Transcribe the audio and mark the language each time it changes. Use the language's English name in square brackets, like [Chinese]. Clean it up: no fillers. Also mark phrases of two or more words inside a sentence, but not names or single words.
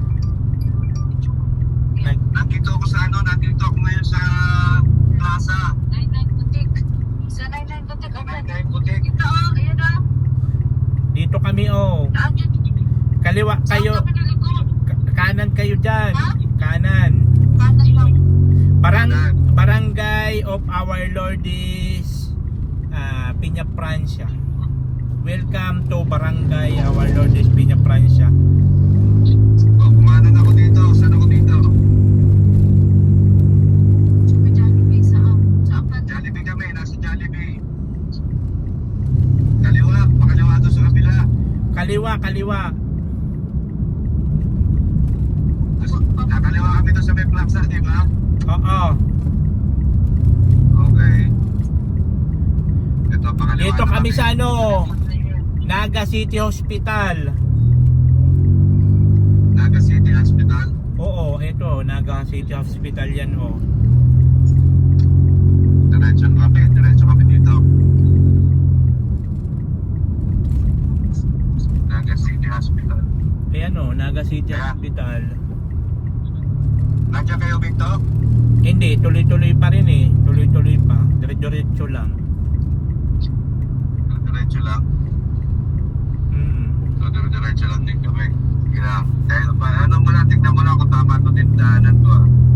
[Filipino] Nandito ako sa nandito ako ngayon sa plaza. 99 butik. Sa 99 butik, okay. Nandito butik. Ito, ayan na. Dito kami Daan dyan. kaliwa kayo, Saan kami naligo? kanan kayo dyan, Ha? kanan. Kanan lang. [English] Barangay of Our Lord is Piña Francia. Welcome to Barangay Our Lord is Piña Francia. [Filipino] Oh, kumanan ako dito. Saan ako dito? Sa Jollibee, saan? Sa apat. Jollibee kami. Nasa Jollibee. Kaliwa. Pakaliwa doon sa kabila. Kaliwa. Nakaliwa kami doon sa may plaza, di ba? Oo. Okay. Ito, pakaliwa Dito na kami sa Naga City Hospital. Naga City Hospital. Oo, ito, Naga City Hospital yan Diretso kami dito. Naga City Hospital. Ayan Naga City Yeah. Hospital. Nandiyan kayo, Victor? Hindi, tuloy-tuloy pa rin eh. Tuloy-tuloy pa. Diretso lang. Diretso lang. So, diretso lang din kami. Kaya, dahil pa, tignan mo lang kung tama ito tindahanan to ah.